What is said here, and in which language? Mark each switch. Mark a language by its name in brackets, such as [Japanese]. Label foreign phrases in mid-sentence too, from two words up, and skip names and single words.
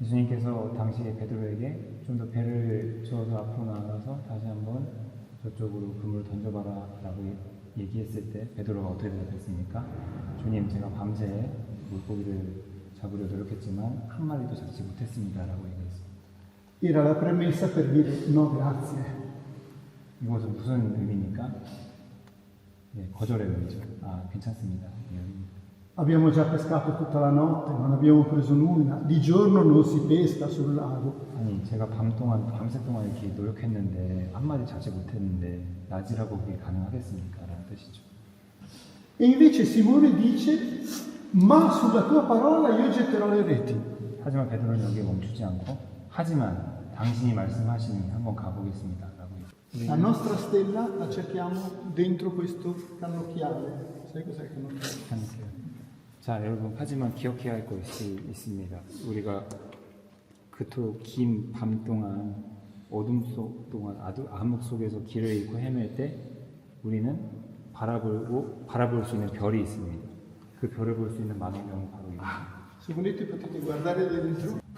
[Korean] 예수님께서 당시에 베드로에게 좀 더 배를 저어서 앞으로 나가서 다시 한번 저쪽으로 그물을 던져봐라 라고 얘기했을 때 베드로가 어떻게 대답했습니까? 주님, 제가 밤새 물고기를 잡으려 노력했지만 한 마리도 잡지 못했습니다 라고 얘기했습니다. [Italian] Era la premessa per dire no grazie. [Korean] 이것은 무슨 의미입니까? 예, 거절의 의미죠. 아, 괜찮습니다. [Italian] Abbiamo già pescato tutta la notte, non abbiamo preso nulla. Di giorno non si pesca sul lago. [Korean] 아니, 제가 밤새 동안 이렇게 노력했는데 한 마리 잡지 못했는데 낮이라고 그게 가능하겠습니까? 라는 뜻이죠. [Italian] E invece Simone dice, ma sulla tua parola io getterò le reti. [Korean] 하지만 베드로는 여기에 멈추지 않고 하지만 당신이 말씀하시니 한번 가보겠습니다. 라고 [Italian] La nostra stella la cerchiamo dentro questo cannocchiale. Sai cos'è il cannocchiale? [Korean] 자, 여러분, 하지만 기억해야 할 것이 있습니다. 우리가 그토록 긴 밤 동안 어둠 속 동안 암흑 속에서 길을 잃고 헤맬 때 우리는 바라볼 수 있는 별이 있습니다. 그 별을 볼 수 있는 망원경은 바로 이겁니다. [Italian] Se volete potete guardare dentro.